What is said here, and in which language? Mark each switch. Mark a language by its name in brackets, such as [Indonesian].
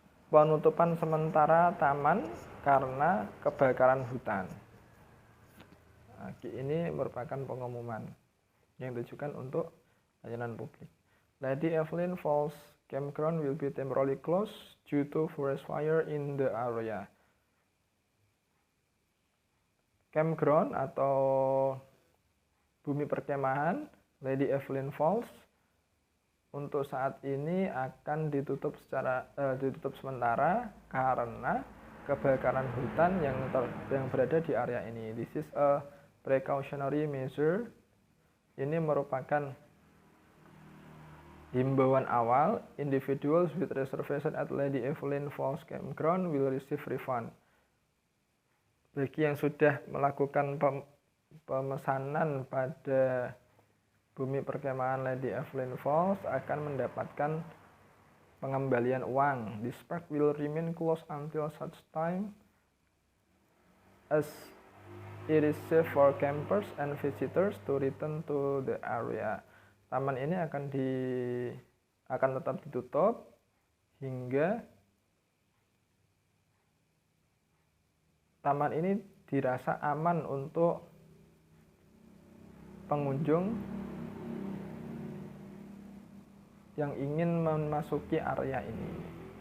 [Indonesian] Penutupan sementara taman karena kebakaran hutan. Nah, ini merupakan pengumuman yang ditujukan untuk layanan publik. [English] Lady Evelyn Falls Campground will be temporarily closed due to forest fire in the area. [Indonesian] Campground atau bumi perkemahan Lady Evelyn Falls untuk saat ini akan ditutup sementara karena kebakaran hutan yang berada di area ini. [English] This is a precautionary measure. [Indonesian] Ini merupakan himbauan awal. [English] Individuals with reservation at Lady Evelyn Falls Campground will receive refund. [Indonesian] Bagi yang sudah melakukan pemesanan pada bumi perkemahan Lady Evelyn Falls akan mendapatkan pengembalian uang. [English] This park will remain closed until such time as it is safe for campers and visitors to return to the area. [Indonesian] Taman ini akan tetap ditutup hingga taman ini dirasa aman untuk pengunjung yang ingin memasuki area ini.